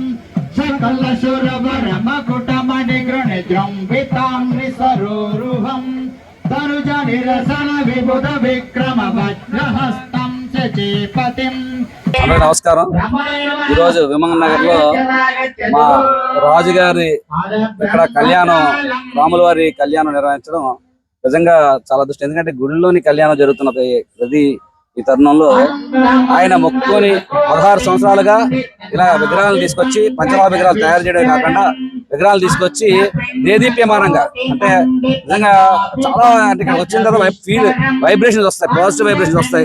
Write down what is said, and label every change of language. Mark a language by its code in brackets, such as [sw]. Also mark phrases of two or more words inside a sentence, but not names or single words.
[sa] सकलशुरवरमकुटमणि गृणिद्रम्बिताङ्ग्रि सरोरुहं तनुजनिरसन विबुध विक्रम वज्रहस्तं चेपतिं। [te] నమస్కారం. ఈరోజు విమాన్ నగర్ లో మా రాజుగారి ఇక్కడ కళ్యాణం రాముల వారి కళ్యాణం నిర్వహించడం నిజంగా చాలా అదృష్టం. ఎందుకంటే గుడిలోని కళ్యాణం జరుగుతున్న ప్రతి ఈ తరుణంలో ఆయన మొక్కుని 16 సంవత్సరాలుగా ఇలా విగ్రహాలు తీసుకొచ్చి పంచలోహ విగ్రహాలు తయారు చేయడమే కాకుండా విగ్రహాలు తీసుకొచ్చి దేదీప్యమానంగా అంటే నిజంగా చాలా అంటే ఇక్కడ వచ్చిన తర్వాత వైబ్రేషన్స్ వస్తాయి, [en] positive vibrations [te] వస్తాయి.